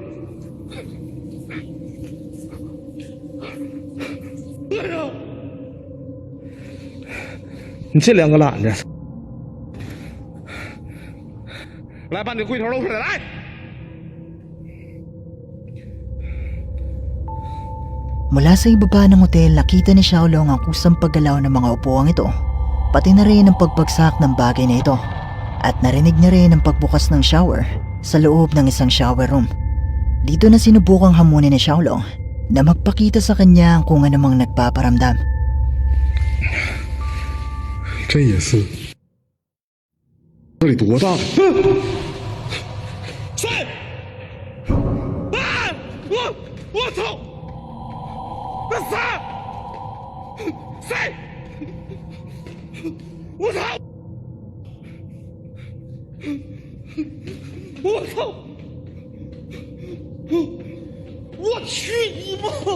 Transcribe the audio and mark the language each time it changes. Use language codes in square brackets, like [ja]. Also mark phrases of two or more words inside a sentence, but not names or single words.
[zh] 哎呀！你这两个懒的，来把你龟头露出来，来！ [tl] Mula sa ibaba ng hotel, nakita ni Xiaolong ang kusang paggalaw ng mga upuang ito, pati na rin ang pagbagsak ng bagay na ito, at narinig niya rin ang pagbukas ng shower sa loob ng isang shower room. Dito na sinubukang hamunin ni Xiaolong na magpakita sa kanya kung anumang nagpaparamdam. [zh] 这也是，这里多大？谁？啊！我操！ 谁？谁？我操！我操！我去你妈！